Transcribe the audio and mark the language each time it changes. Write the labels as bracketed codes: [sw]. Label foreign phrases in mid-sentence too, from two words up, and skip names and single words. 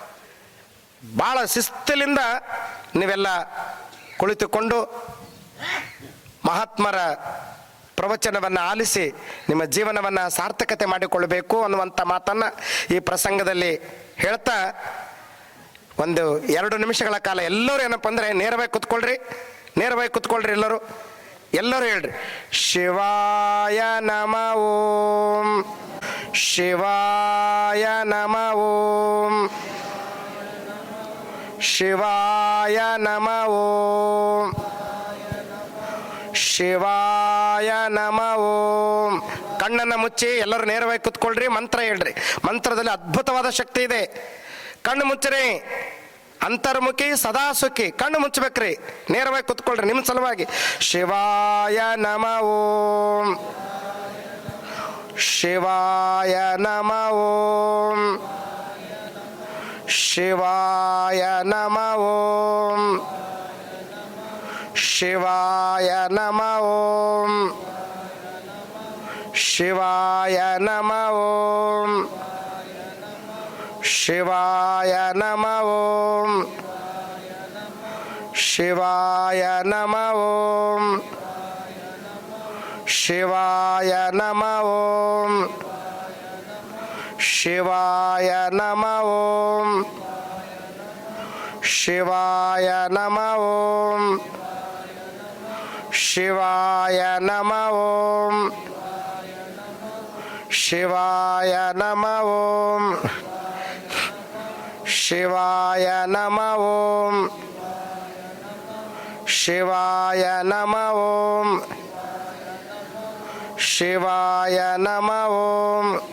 [kn] ಭಾಳ ಶಿಸ್ತಲಿಂದ ನೀವೆಲ್ಲ ಕುಳಿತುಕೊಂಡು ಮಹಾತ್ಮರ ಪ್ರವಚನವನ್ನು ಆಲಿಸಿ ನಿಮ್ಮ ಜೀವನವನ್ನು ಸಾರ್ಥಕತೆ ಮಾಡಿಕೊಳ್ಳಬೇಕು ಅನ್ನುವಂಥ ಮಾತನ್ನು ಈ ಪ್ರಸಂಗದಲ್ಲಿ ಹೇಳ್ತಾ, ಒಂದು 2 ನಿಮಿಷಗಳ ಕಾಲ ಎಲ್ಲರೂ ಏನಪ್ಪ ಅಂದರೆ ನೇರವಾಗಿ ಕುತ್ಕೊಳ್ರಿ ಎಲ್ಲರೂ ಹೇಳ್ರಿ, [sa] ಶಿವಾಯ ನಮ ಓಂ, ಶಿವಾಯ ನಮ ಓಂ, ಶಿವಾಯ ನಮ ಓಂ, ಶಿವಾಯ ನಮ ಓಂ. [kn] ಕಣ್ಣನ್ನು ಮುಚ್ಚಿ ಎಲ್ಲರೂ ನೇರವಾಗಿ ಕುತ್ಕೊಳ್ರಿ, ಮಂತ್ರ ಹೇಳ್ರಿ. ಮಂತ್ರದಲ್ಲಿ ಅದ್ಭುತವಾದ ಶಕ್ತಿ ಇದೆ. ಕಣ್ಣು ಮುಚ್ಚರಿ. ಅಂತರ್ಮುಖಿ ಸದಾ ಸುಖಿ. ಕಣ್ಣು ಮುಚ್ಚಬೇಕ್ರಿ, ನೇರವಾಗಿ ಕುತ್ಕೊಳ್ರಿ ನಿಮ್ಮ ಸಲುವಾಗಿ. [sa] ಶಿವಾಯ ನಮ ಓಂ, ಶಿವಾಯ ನಮ ಓಂ, ಶಿವಾಯ ನಮ ಓಂ, ಶಿವಾಯ ನಮ ಓಂ, ಶಿವಾಯ ನಮ ಓಂ, ಶಿವಾಯ ನಮ ಓಂ, ಶಿವಾಯ ನಮ ಓಂ, ಶಿವಾಯ ನಮ ಓಂ, ಶಿವಾಯ ನಮ ಓಂ, ಶಿವಾಯ ನಮಃ ಓಂ ಶಿವಾಯ ನಮಃ ಓಂ ಶಿವಾಯ ನಮಃ ಓಂ ಶಿವಾಯ ನಮಃ ಓಂ ಶಿವಾಯ ನಮಃ ಓಂ ಶಿವಾಯ ನಮಃ ಓಂ